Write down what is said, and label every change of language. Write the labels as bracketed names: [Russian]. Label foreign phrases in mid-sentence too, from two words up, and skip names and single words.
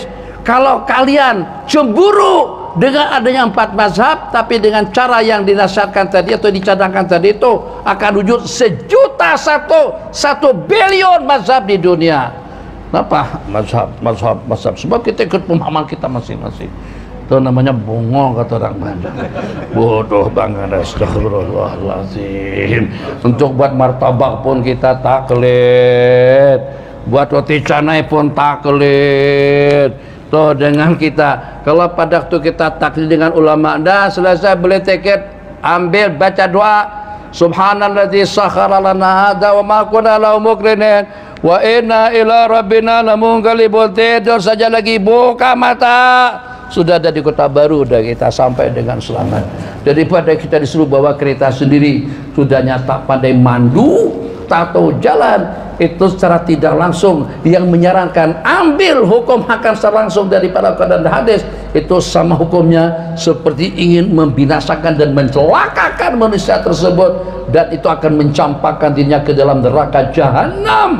[Malay] Kalau kalian cemburu dengan adanya 4 mazhab, tapi dengan cara yang dinasihatkan tadi atau dicadangkan tadi itu akan wujud 1 bilion mazhab di dunia. Kenapa mazhab? Sebab kita ikut pemahaman kita masing-masing. Itu namanya bongong, kata orang Bandung. [Indonesian] Bodoh banget, [Malay] astagfirullahaladzim. Untuk buat martabak pun kita taklid, buat roti canai pun taklid. Tuh dengan kita, kalau pada waktu kita taklid dengan ulama, dah selesai beli tiket, ambil baca doa, [Arabic] سبحان الذي سخر لنا هذا وما كنا له مقرنين وإنا إلى ربنا لمنقلبون. [Malay] Tidur saja lagi, buka mata, sudah ada di Kota Baru, udah kita sampai dengan selamat. Daripada kita disuruh bawa kereta sendiri, sudah nyata pandai mandu, tak tahu jalan, itu secara tidak langsung yang menyarankan ambil hukum akan secara langsung daripada Al-Quran dan hadis, itu sama hukumnya seperti ingin membinasakan dan mencelakakan manusia tersebut, dan itu akan mencampakkan dirinya ke dalam neraka jahanam.